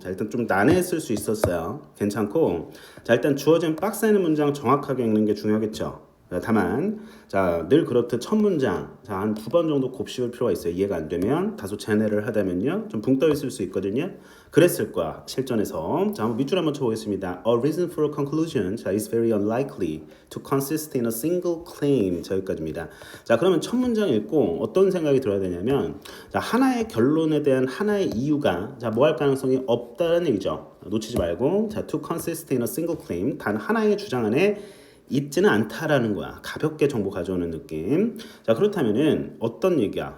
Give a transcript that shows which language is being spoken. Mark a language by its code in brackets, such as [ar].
[ko] 자, 일단 좀 난해했을 수 있었어요. 괜찮고, 자, 일단 주어진 박스에 있는 문장 정확하게 읽는 게 중요하겠죠. 자, 다만, 자, 늘 그렇듯 첫 문장, 자, 한 두 번 정도 곱씹을 필요가 있어요. 이해가 안 되면 다소 제네를 하다면요, 좀 붕 떠 있을 수 있거든요. 그랬을 거야, 실전에서. 자, 한번 밑줄 한번 쳐보겠습니다. [en] A reason for a conclusion, 자, is very unlikely to consist in a single claim. [ko] 자, 여기까지입니다. 자, 그러면 첫 문장 읽고 어떤 생각이 들어야 되냐면, 자, 하나의 결론에 대한 하나의 이유가, 자, 뭐 할 가능성이 없다는 얘기죠. 놓치지 말고, 자, [en] to consist in a single claim, [ko] 단 하나의 주장 안에 있지는 않다라는 거야. 가볍게 정보 가져오는 느낌. 자, 그렇다면은 어떤 얘기야?